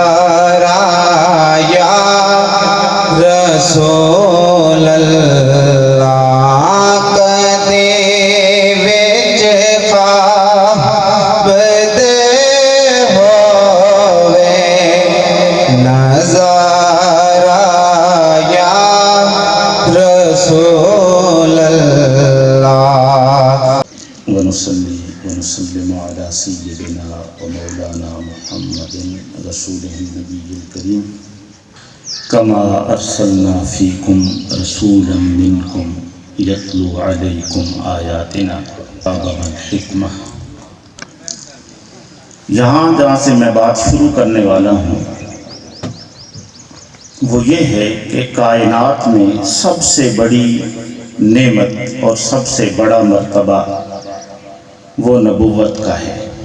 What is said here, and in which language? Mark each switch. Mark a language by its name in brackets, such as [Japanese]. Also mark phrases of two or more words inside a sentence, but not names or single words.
[Punjabi] رسول اللہ، کدی وچ خواب تے ہووے نظارہ [Arabic] یا رسول اللہ۔ ونصلي ونسلم على سيدنا ومولانا محمد رسوله النبي الكريم، كما أرسلنا فيكم رسولا منكم يتلو عليكم آياتنا ويعلمكم الحكمة۔ [Urdu] جہاں سے میں بات شروع کرنے والا ہوں وہ یہ ہے کہ کائنات میں سب سے بڑی نعمت اور سب سے بڑا مرتبہ وہ نبوت کا ہے۔